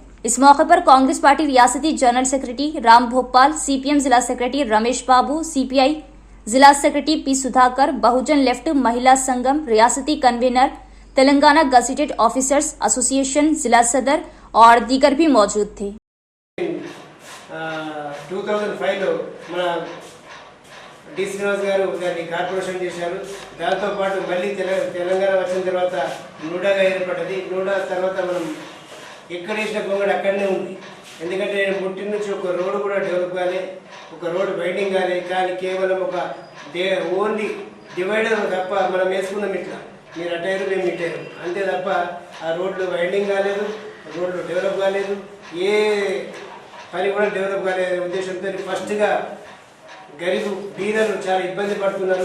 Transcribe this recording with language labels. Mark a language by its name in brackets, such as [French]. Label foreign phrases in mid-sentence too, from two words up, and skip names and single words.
[Urdu] اس موقع پر کانگریس پارٹی ریاستی جنرل سیکرٹری رام بھوپال، CPM ضلع سیکرٹری رمیش بابو، CPI ضلع سیکرٹری پی سدھاکر، بہوجن لیفٹ مہیلا سنگم ریاستی کنوینر، تلنگانہ گزیٹڈ آفیسرز ایسوسی ایشن ضلع صدر اور دیگر بھی موجود تھے۔ [Telugu] 2005 లో మన డి శ్రీనివాస్ గారు దాన్ని కార్పొరేషన్ చేశారు। దాంతో పాటు మళ్ళీ తెలంగాణ వచ్చిన తర్వాత నూడాగా ఏర్పడ్డది। నూడా తర్వాత మనం ఎక్కడ వేసిన గొంగడు అక్కడనే ఉంది। ఎందుకంటే నేను పుట్టిన నుంచి ఒక రోడ్డు కూడా డెవలప్ కాలే, ఒక రోడ్డు బైండింగ్ కాలే, కానీ కేవలం ఒక [English] only divider [Telugu] తప్ప మనం వేసుకున్నాం ఇట్లా, మీరు అటైరు మేము ఇటైరు అంతే తప్ప ఆ రోడ్లు వైండింగ్ కాలేదు, రోడ్లు డెవలప్ కాలేదు, ఏ పని కూడా డెవలప్ కాలేదు ఉద్దేశంతో ఫస్ట్గా గరీబు బీదలు చాలా ఇబ్బంది పడుతున్నారు।